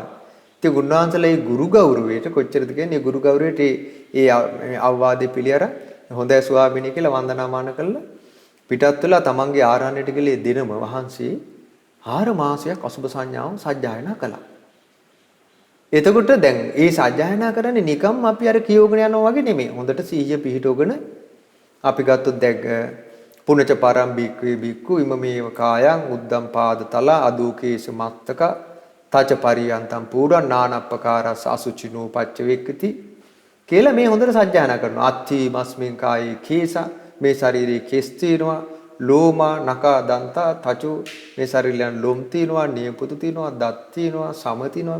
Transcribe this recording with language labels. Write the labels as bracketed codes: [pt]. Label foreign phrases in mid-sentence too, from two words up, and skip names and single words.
[si] ඉතින් ගුණාන්සලා මේ ගුරු ගෞරවයට කොච්චරද කියන්නේ ගුරු ගෞරවයට ඒ අවවාදේ පිළිඅර හොඳයි ස්වාමීනි කියලා වන්දනාමාන කළා. පිටත් වෙලා තමන්ගේ ආරණ්‍යයට ගිහලා දිනම වහන්සේ 4 මාසයක් අසුභ සංඥාව සජ්ජායනා කළා. එතකොට දැන් මේ සජ්ජායනා කරන්නේ නිකම් අපි අර කියවගෙන යනවා වගේ නෙමෙයි. හොඳට සීහිය පිහිටවගෙන අපි ගත්තොත් දැන් [pi] පුනච පරම්බික්කේ බික්කු ඉමමේව කායං උද්දම් පාද තල අදූකේස මත්තක තච පරියන්තම් පුරා නානප්පකාරස අසුචිනෝ පච්චවේක්කති [si] කියලා මේ හොඳට සජ්ජායනා කරනවා. [pi] අත්ථි මස්මින් කායේ කේස [si] මේ ශරීරයේ කෙස් තියෙනවා. [pi] ලෝමා නකා දන්තා තචු [si] මේ ශරීරයන් ලොම් තියෙනවා, නියපොතු තියෙනවා, දත් තියෙනවා, සම තියෙනවා.